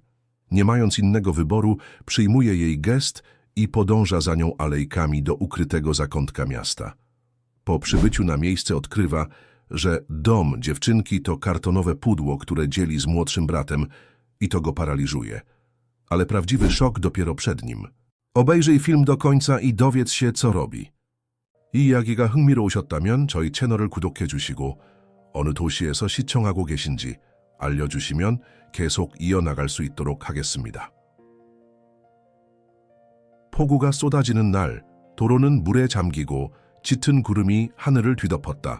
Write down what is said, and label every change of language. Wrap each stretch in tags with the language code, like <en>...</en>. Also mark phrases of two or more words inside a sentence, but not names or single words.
<pl>Nie mając innego wyboru, przyjmuje jej gest i podąża za nią alejkami do ukrytego zakątka miasta. Po przybyciu na miejsce odkrywa, że dom dziewczynki to kartonowe pudło, które dzieli z młodszym bratem i to go paraliżuje. Ale prawdziwy szok dopiero przed nim. Obejrzyj film do końca i dowiedz się, co robi.</pl> <ko>이 이야기가 흥미로우셨다면 저희 채널을 구독해주시고 어느 도시에서 시청하고 계신지 알려주시면 계속 이어나갈 수 있도록 하겠습니다. 폭우가 쏟아지는 날, 도로는 물에 잠기고 짙은 구름이 하늘을 뒤덮었다.</ko>